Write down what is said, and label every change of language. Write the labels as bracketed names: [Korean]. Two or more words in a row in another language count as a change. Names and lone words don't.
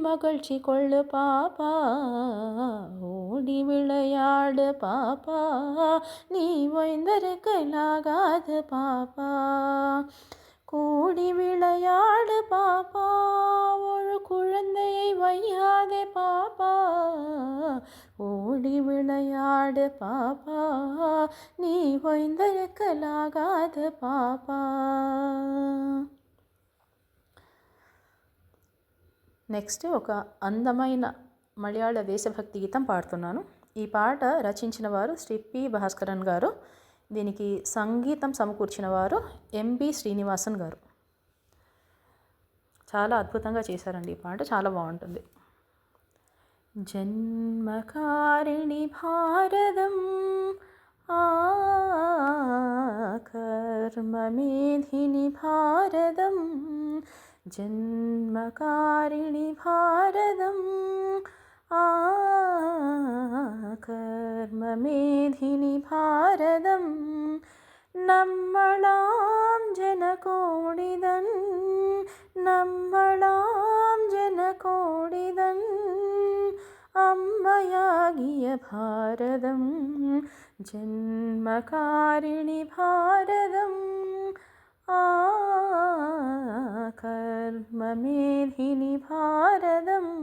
[Tamil] மகிழ்ச்சி கொள்ளு பாப்பா, ஓடி விளையாடு பாப்பா, நீ ஓய்ந்திருக்கலாகாது பாப்பா, கூடி விளையாடு பாப்பா, ஒரு குழந்தையை வையாதே பாப்பா, ஓடி விளையாடு பாப்பா, நீ ஓய்ந்திருக்கலாகாது பாப்பா. [Telugu] నెక్స్ట్ ఒక అందమైన మలయాళ దేశభక్తి గీతం పాడుతున్నాను. ఈ పాట రచించిన వారు శ్రీ పి భాస్కరన్ గారు. దీనికి సంగీతం సమకూర్చిన వారు ఎంబి శ్రీనివాసన్ గారు. చాలా అద్భుతంగా చేశారండి. ఈ పాట చాలా బాగుంటుంది. [Malayalam] ജന്മകാരിണി ഭാരതം കർമ്മമേധിനി ഭാരതം, ജന്മകാരിണി ഭാരതം കർമ്മമേധിനി ഭാരതം, നമ്മളാം ജനകോടിതൻ നമ്മളാം ജനകോടിതൻ അമ്മയാകിയ ഭാരതം, ജന്മകാരിണി ഭാരതം കർമ്മമേധിനി ഭാരതം,